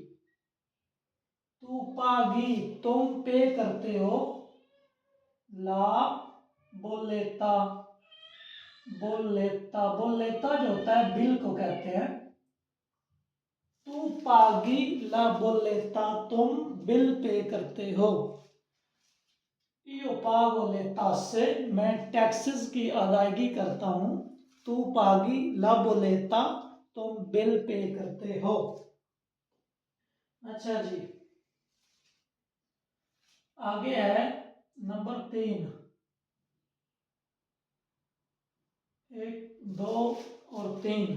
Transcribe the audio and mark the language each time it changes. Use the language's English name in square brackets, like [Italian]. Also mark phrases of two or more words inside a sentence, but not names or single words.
[Italian] tu paghi, [Hindi] तुम पे करते हो। [Italian] la bolletta, bolletta, bolletta [Hindi] जो होता है बिल को कहते हैं। [Italian] tu paghi la bolletta, [Hindi] तुम बिल पे करते हो। [Italian] io pago le tasse, [Hindi] मैं टैक्सेस की अदायगी करता हूं। [Italian] tu paghi la bolletta, [Hindi] तुम बिल पे करते हो। अच्छा जी, आगे है नंबर 3। 1 2 और 3।